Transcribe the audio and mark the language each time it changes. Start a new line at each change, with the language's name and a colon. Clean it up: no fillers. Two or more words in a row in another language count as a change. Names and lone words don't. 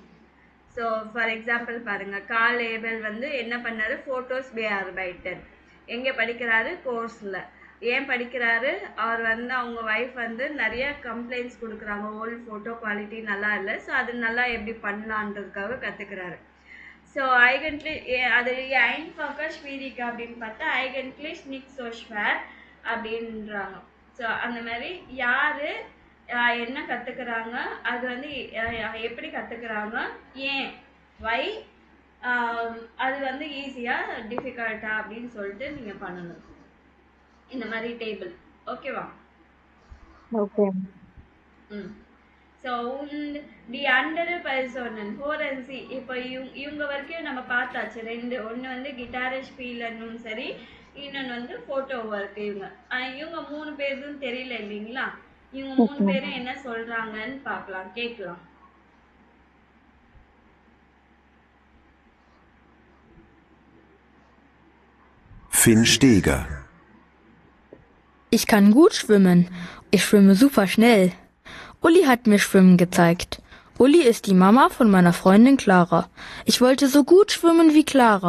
Tamil: ஸோ
English: for example
Tamil: பாருங்க, கால் ஏபல் வந்து என்ன பண்ணாரு, ஃபோட்டோஸ் bearbeitet எங்கே படிக்கிறாரு, கோர்ஸில். ஏன் படிக்கிறாரு, அவர் வந்து அவங்க ஒய்ஃப் வந்து நிறைய கம்ப்ளைண்ட்ஸ் கொடுக்குறாங்க, ஓல்டு ஃபோட்டோ குவாலிட்டி நல்லா இல்லை, ஸோ அது நல்லா எப்படி பண்ணலான்றதுக்காக கற்றுக்கிறாரு. ஸோ அது
German: einfach schwierig
Tamil: அப்படின்னு பார்த்தா
German: eigentlich nicht so schwer
Tamil: அப்படின்றாங்க. ஸோ அந்த மாதிரி யாரு என்ன கத்துக்கிறாங்க, அது வந்து எப்படி கத்துக்கிறாங்க, ஏன் வை, அது வந்து ஈஸியா டிஃபிகல்ட்டா அப்படின்னு சொல்லிட்டு நீங்க பண்ணணும் இந்த மாதிரி டேபிள். ஓகேவா?
English: Okay.
Tamil: ஸோ
German: die anderen Personen hören Sie
Tamil: இப்போ இவங்க வரைக்கும் நம்ம பார்த்தாச்சு ரெண்டு. ஒன்று வந்து கிட்டார் ஸ்பீலர்னும் சரி, இன்னொன்று வந்து
English: photo work.
Tamil: இவங்க 3 பேரும் தெரியல இல்லைங்களா? இவங்க 3 பேரும் என்ன சொல்றாங்கன்னு பார்க்கலாம், கேட்கலாம்.
German: Finn Steger. Ich kann gut schwimmen. Ich schwimme super schnell. Uli hat mir Schwimmen gezeigt. Uli ist die Mama von meiner Freundin Clara. Ich wollte so gut schwimmen wie Clara.